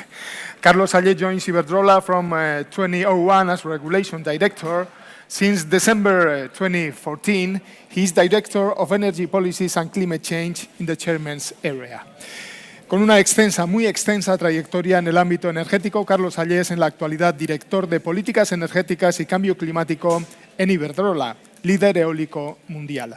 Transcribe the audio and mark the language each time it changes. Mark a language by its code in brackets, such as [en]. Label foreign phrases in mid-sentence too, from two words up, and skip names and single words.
[en] Carlos Salle joins Iberdrola from 2001 as Regulation Director. Since December 2014, he is Director of Energy Policies and Climate Change in the Chairman's area. [es] Con una muy extensa trayectoria en el ámbito energético, Carlos Allé es en la actualidad director de Políticas Energéticas y Cambio Climático en Iberdrola, líder eólico mundial.